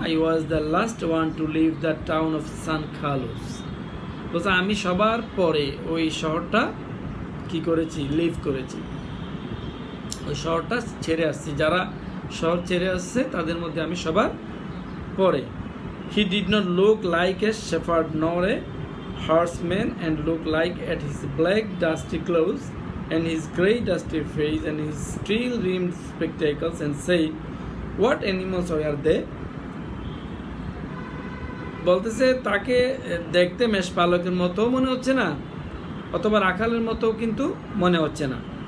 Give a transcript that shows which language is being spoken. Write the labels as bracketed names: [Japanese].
[English] I was the last one to leave the town of San Carlos. [Bangla] বলছে আমি সবার পরে ওই শহরটা কি করেছি, লিভ করেছি, ওই শহরটা ছেড়ে আসছি, যারা শহর ছেড়ে আসছে তাদের মধ্যে আমি সবার পরে। [English] He did not look like a shepherd nor a horseman, and looked like at his black dusty clothes and his grey dusty face and his steel rimmed spectacles, and said, what animals are they? [Bangla] বলতেছে তাকে দেখতে মেষপালকের মতো মনে হচ্ছে না, অথবা রাখালের মতো কিন্তু মনে হচ্ছে না।